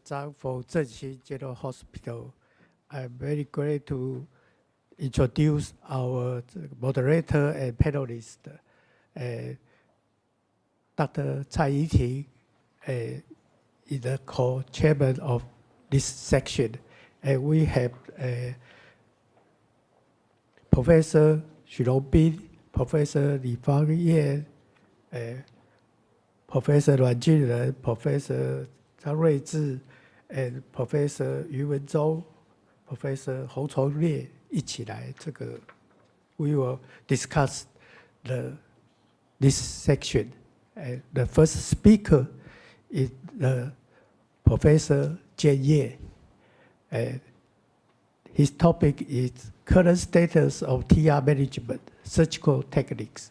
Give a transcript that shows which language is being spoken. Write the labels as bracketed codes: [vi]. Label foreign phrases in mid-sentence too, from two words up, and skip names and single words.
[en] Zhang for Cheng General Hospital. I'm very glad to introduce our moderator and panelist, Dr. Cai Yiting, is the co-chairman of this section. And we have Professor Xu Rongbin, Professor Li Fangyan, Professor Luan Junren, Professor Zhang Ruizhi, and Professor Yu Wenzhou, Professor Hong Chonglie [zh] 一起来这个 [en] we will discuss this section. And the first speaker is Professor Cheng Ye. And his topic is current status of TR management, surgical techniques.